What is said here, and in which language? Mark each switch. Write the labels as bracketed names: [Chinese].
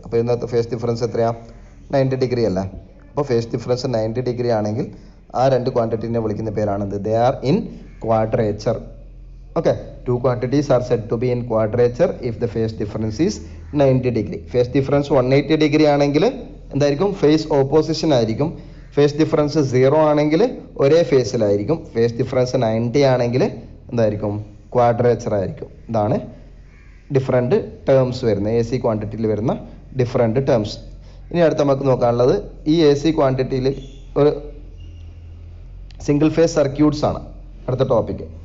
[Malayalam] അപ്പോൾ ഇന്നത്തെ phase difference എത്രയാണ്? 90 ഡിഗ്രി അല്ല. അപ്പോൾ ഫേസ് ഡിഫറൻസ് 90 ഡിഗ്രി ആണെങ്കിൽ ആ രണ്ട് ക്വാണ്ടിറ്റീനെ വിളിക്കുന്ന പേരാണെന്ത്? [English] They are in quadrature. Okay, 2 quantities are said to be in quadrature if the phase difference is 90 degree. [Malayalam] Phase difference 180 degree ആണെങ്കിൽ എന്തായിരിക്കും? ഫേസ് ഓപ്പോസിഷൻ ആയിരിക്കും. ഫേസ് ഡിഫറൻസ് 0 ആണെങ്കിൽ ഒരേ ഫേസിലായിരിക്കും. ഫേസ് ഡിഫറൻസ് 90 ആണെങ്കിൽ എന്തായിരിക്കും? ക്വാഡ്രേച്ചർ ആയിരിക്കും. ഇതാണ് ഡിഫറെൻറ്റ് ടേംസ് വരുന്നത്, എ സി ക്വാണ്ടിറ്റിയിൽ വരുന്ന ഡിഫറെൻറ്റ് ടേംസ്. ഇനി അടുത്ത നമുക്ക് നോക്കാനുള്ളത് ഈ എ സി ക്വാണ്ടിറ്റിയിൽ ഒരു സിംഗിൾ ഫേസ് സർക്യൂട്ട്സ് ആണ് അടുത്ത ടോപ്പിക്ക്.